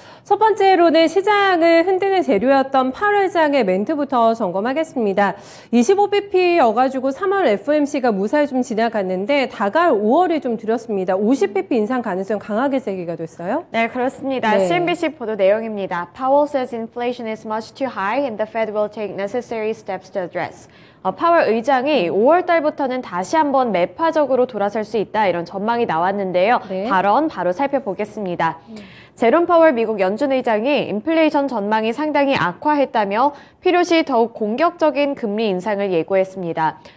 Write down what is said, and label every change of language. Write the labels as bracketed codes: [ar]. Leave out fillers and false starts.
[ko] 첫 번째로는 시장을 흔드는 재료였던 8월 장의 멘트부터 점검하겠습니다. 25bp여가지고 3월 FOMC가 무사히 좀 지나갔는데 다가올 5월이 좀 두렵습니다. 50bp 인상 가능성 강하게 제기가 됐어요? 네, 그렇습니다. 네. CNBC 보도 내용입니다. [en] Powell says inflation is much too high and the Fed will take necessary steps to address. [ko] 파월 의장이 5월 달부터는 다시 한번 매파적으로 돌아설 수 있다 이런 전망이 나왔는데요. 네. 발언 바로 살펴보겠습니다. 제롬 파월 미국 연준 의장이 인플레이션 전망이 상당히 악화했다며 필요시 더욱 공격적인 금리 인상을 예고했습니다.